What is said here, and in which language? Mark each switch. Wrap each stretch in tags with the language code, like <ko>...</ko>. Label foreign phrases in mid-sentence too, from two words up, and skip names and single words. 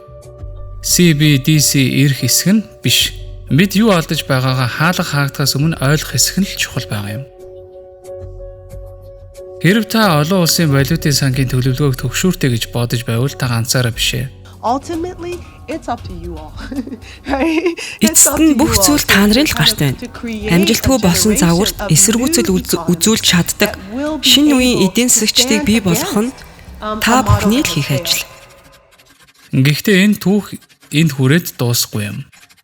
<mn>CBDC эрх хэсэг нь биш. Бид юу алдаж байгаагаа хаалга хаагдахаас өмнө ойлгох хэсэг нь л чухал байгаа юм. Хэрв та олон улсын валютын сангийн төлөвлөгөөг төгшүүртэй гэж бодож байвал та ганцаараа биш ээ.</mn> <en>Ultimately, It's up to you all. Right?</en> <mn>Эцэст нь бүх зүйл та нарын л гарт байна. Амжилтгүй болсон загварт эсэргүүцэл үзүүлж чаддаг шинэ үеийн эдийн засагчдыг бий болгох нь та бүхний л хийх ажил. Гэхдээ энэ түүх энд хүрээд дуусахгүй юм.</mn>